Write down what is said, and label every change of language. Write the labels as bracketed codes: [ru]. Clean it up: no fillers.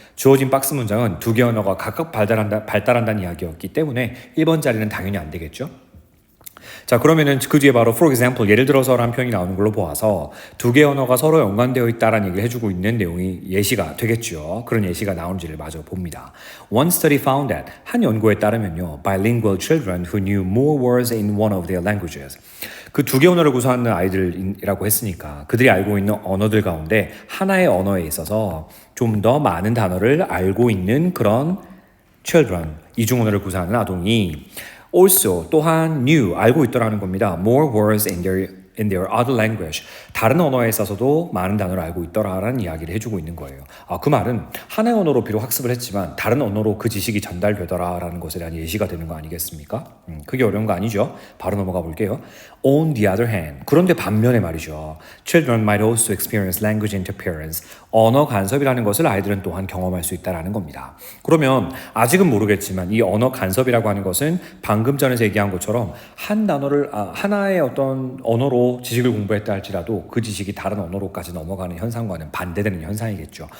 [ko] 주어진 박스 문장은 두 개의 언어가 각각 발달한다는 이야기였기 때문에 1번 자리는 당연히 안 되겠죠? 자, 그러면은 그 뒤에 바로 [en] for example [ko] 예를 들어서라는 표현이 나오는 걸로 보아서 두 개의 언어가 서로 연관되어 있다라는 얘기를 해주고 있는 내용이 예시가 되겠죠. 그런 예시가 나오는지를 마저 봅니다. [en] One study found that [ko] 한 연구에 따르면요, [en] bilingual children who knew more words in one of their languages. [ko] 그 두 개 언어를 구사하는 아이들이라고 했으니까 그들이 알고 있는 언어들 가운데 하나의 언어에 있어서 좀 더 많은 단어를 알고 있는 그런 children, 이중 언어를 구사하는 아동이 also 또한 knew 알고 있더라는 겁니다. [en] More words in their other language. [ko] 다른 언어에 있어서도 많은 단어를 알고 있더라라는 이야기를 해주고 있는 거예요. 그 말은 하나의 언어로 비록 학습을 했지만 다른 언어로 그 지식이 전달되더라라는 것에 대한 예시가 되는 거 아니겠습니까? 그게 어려운 거 아니죠? 바로 넘어가 볼게요. [en] On the other hand, [ko] 그런데 반면에 말이죠. [en] Children might also experience language interference. [ko] 언어 간섭이라는 것을 아이들은 또한 경험할 수 있다는 겁니다. 그러면 아직은 모르겠지만 이 언어 간섭이라고 하는 것은 방금 전에 얘기한 것처럼 하나의 어떤 언어로 지식을 공부했다 할지라도 그 지식이 다른 언어로까지 넘어가는 현상과는 반대되는 현상이겠죠.